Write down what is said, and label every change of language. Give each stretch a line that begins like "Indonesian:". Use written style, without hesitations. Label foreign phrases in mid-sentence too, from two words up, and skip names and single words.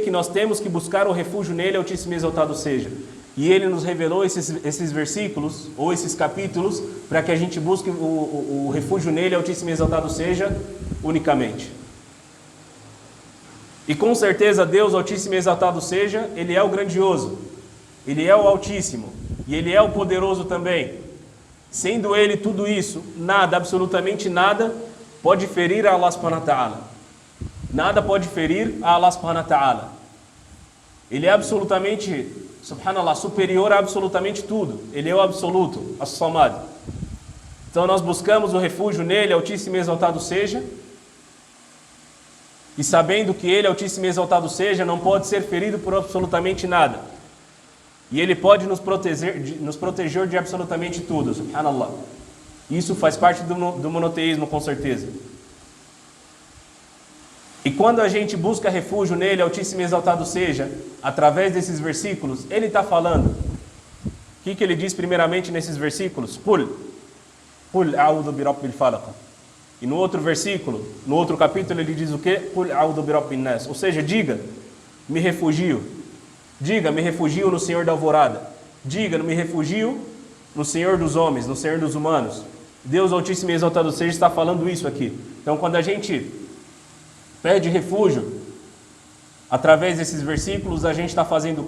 Portuguese: Que nós temos que buscar o refúgio nele, Altíssimo e exaltado seja. E ele nos revelou esses versículos, ou esses capítulos, para que a gente busque o refúgio nele, Altíssimo e exaltado seja, unicamente. E com certeza Deus, Altíssimo e exaltado seja, Ele é o grandioso, Ele é o Altíssimo, e Ele é o poderoso também. Sendo Ele tudo isso, nada, absolutamente nada, pode ferir a
Arabic: الله سبحانه وتعالى.
Portuguese: Nada pode ferir a
Arabic: الله سبحانه وتعالى.
Portuguese: Ele é absolutamente, subhanallah, superior a absolutamente tudo. Ele é o absoluto, as-samad. Então nós buscamos o refúgio nele, Altíssimo e exaltado seja, e sabendo que Ele, Altíssimo e exaltado seja, não pode ser ferido por absolutamente nada. E Ele pode nos proteger de absolutamente tudo, subhanallah. Isso faz parte do monoteísmo, com certeza. E quando a gente busca refúgio nele, Altíssimo e exaltado seja, através desses versículos, Ele está falando. O que Ele diz primeiramente nesses versículos?
Arabic: قل أعوذ برب الفلق.
Portuguese: E no outro versículo, no outro capítulo, ele diz o quê?
Arabic: قل أعوذ برب الناس.
Portuguese: Ou seja, diga, me refugio. Diga, me refugio no Senhor da alvorada. Diga, me refugio no Senhor dos homens, no Senhor dos humanos. Deus Altíssimo e exaltado seja está falando isso aqui. Então, quando a gente pede refúgio, através desses versículos, a gente está fazendo o quê?